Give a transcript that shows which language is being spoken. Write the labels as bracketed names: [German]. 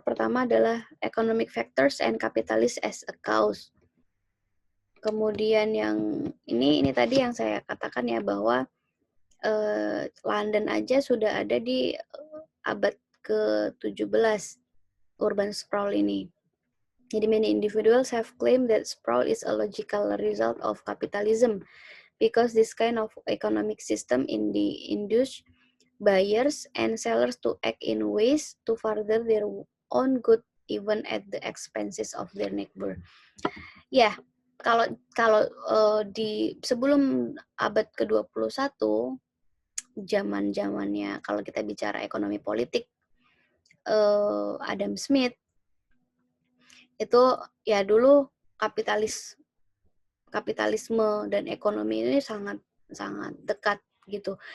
[Indonesian] Pertama adalah [English] economic factors and capitalist as a cause. [Indonesian] Kemudian yang ini tadi yang saya katakan ya bahwa London aja sudah ada di abad ke-17 urban sprawl ini. Jadi [English] many individuals have claimed that sprawl is a logical result of capitalism because this kind of economic system induce buyers and sellers to act in ways to further their own good even at the expenses of their neighbor. [Indonesian] Ya, kalau di sebelum abad ke-21 zaman-zamannya kalau kita bicara ekonomi politik Adam Smith itu ya dulu kapitalisme dan ekonomi ini sangat dekat gitu.